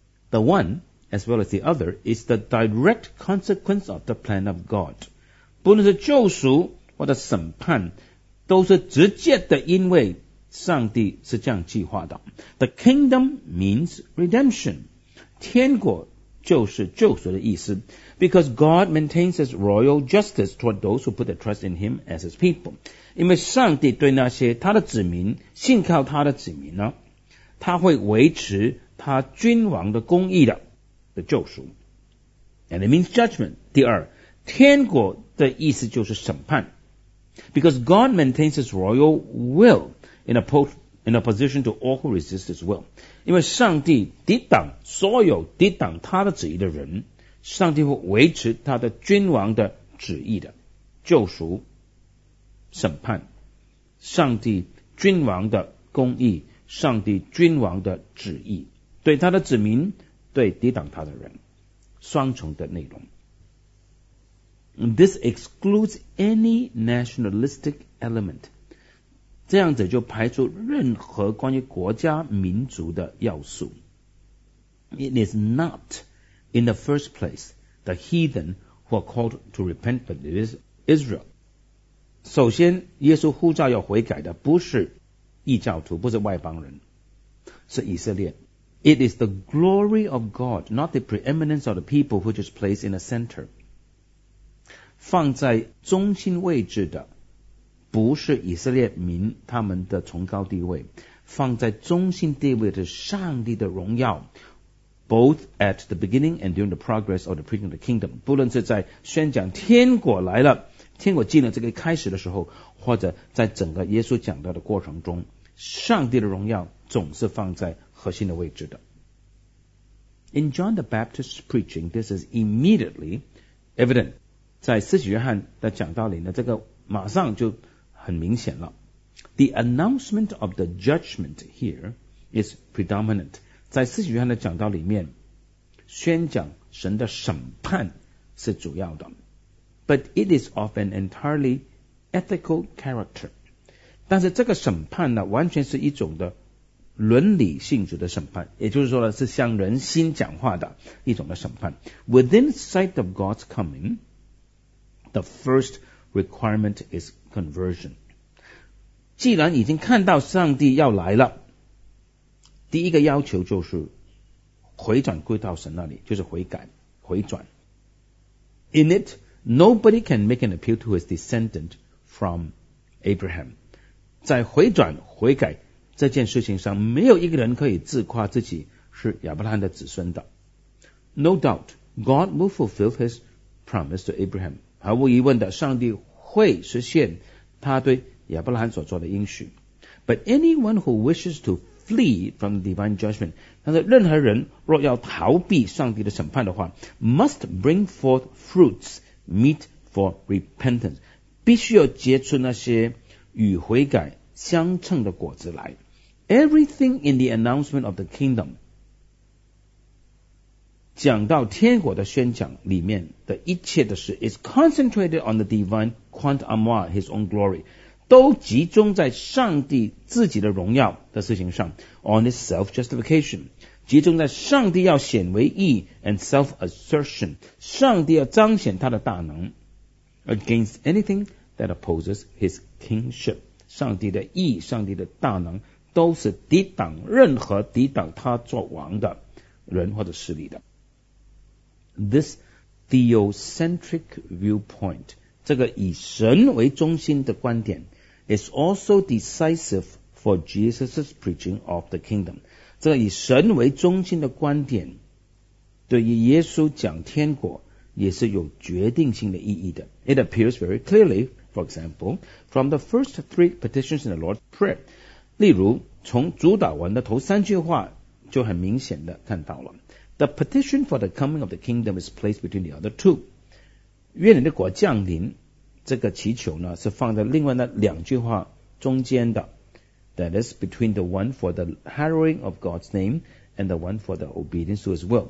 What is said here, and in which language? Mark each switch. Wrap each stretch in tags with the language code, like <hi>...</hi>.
<en>The one as well as the other is the direct consequence of the plan of God，</en> <zh>不论是救赎或者审判，都是直接的因为。上帝是这样计划的。</zh> <en>The kingdom means redemption.</en> <zh>天国就是救赎的意思。</zh> <en>Because God maintains his royal justice toward those who put their trust in him as his people.</en> <zh>因为上帝对那些他的子民，信靠他的子民呢，他会维持他君王的公义的救赎。</zh> <en>And it means judgment.</en> <zh>第二，天国的意思就是审判。</zh> <en>Because God maintains his royal will. In opposition to all who resist his will.</en> <zh>因为上帝抵挡所有抵挡他的旨意的人，上帝会维持他的君王的旨意的救赎审判，上帝君王的公义，上帝君王的旨意，对他的子民，对抵挡他的人，双重的内容。</zh> <en>This excludes any nationalistic element.</en> <zh>这样子就排除任何关于国家民族的要素。</zh> <en>It is not in the first place the heathen who are called to repent, but it is Israel.</en> <zh>首先耶稣呼召要悔改的不是异教徒，不是外邦人，是以色列。</zh> <en>It is the glory of God, not the preeminence of the people which is placed in the center.</en> <zh>放在中心位置的不是以色列民他们的崇高地位，放在中心地位的上帝的荣耀</zh> <en>both at the beginning and during the progress of the preaching of the kingdom，</en> <zh>不论是在宣讲天国来了，天国进了这个开始的时候，或者在整个耶稣讲道的过程中，上帝的荣耀总是放在核心的位置的。</zh> <en>In John the Baptist's preaching, this is immediately evident.</en> <zh>在施洗约翰的讲道里呢，这个马上就很明显了。</zh> <en>The announcement of the judgment here is predominant.</en> <zh>在施洗约翰的讲道里面，宣讲神的审判是主要的。</zh> <en>But it is of an entirely ethical character.</en> <zh>但是这个审判呢，完全是一种的伦理性质的审判，也就是说呢，是向人心讲话的一种的审判。</zh> <en>Within sight of God's coming, the first requirement is conversion.</en> <zh>既然已经看到上帝要来了，第一个要求就是回转归到神那里，就是悔改、回转。</zh> <en>In it, nobody can make an appeal to his descendant from Abraham.</en> <zh>在回转、悔改这件事情上，没有一个人可以自夸自己是亚伯拉罕的子孙的。</zh> <en>No doubt, God will fulfill his promise to Abraham.</en> <zh>毫无疑问的，上帝会实现他对亚伯拉罕所做的应许。</zh> <en>But anyone who wishes to flee from divine judgment,</en> <zh>但是任何人若要逃避上帝的审判的话</zh> <en>,must bring forth fruits meet for repentance.</en> <zh>必须要结出那些与悔改相称的果子来。</zh> <en>Everything in the announcement of the kingdom,</en> <zh>讲到天国的宣讲里面的一切的事</zh> <en>is concentrated on the divine quant amour, his own glory,</en> <zh>都集中在上帝自己的荣耀的事情上</zh> <en>on his self-justification,</en> <zh>集中在上帝要显为义</zh> <en>and self-assertion,</en> <zh>上帝要彰显他的大能</zh> <en>against anything that opposes his kingship.</en> <zh>上帝的义、上帝的大能都是抵挡任何抵挡他做王的人或者势力的。</zh> <en>This theocentric viewpoint,</en> <zh>这个以神为中心的观点</zh> <en>is also decisive for Jesus' preaching of the kingdom.</en> <zh>这个以神为中心的观点对于耶稣讲天国也是有决定性的意义的。</zh> <en>It appears very clearly,For example, from the first three petitions in the Lord's Prayer,</en> <zh>例如从主祷文的头三句话就很明显的看到了。</zh> <en>The petition for the coming of the kingdom is placed between the other two.</en> <zh>愿你的国降临这个祈求呢是放在另外那两句话中间的。</zh> <en>That is between the one for the hallowing of God's name and the one for the obedience to his will.</en>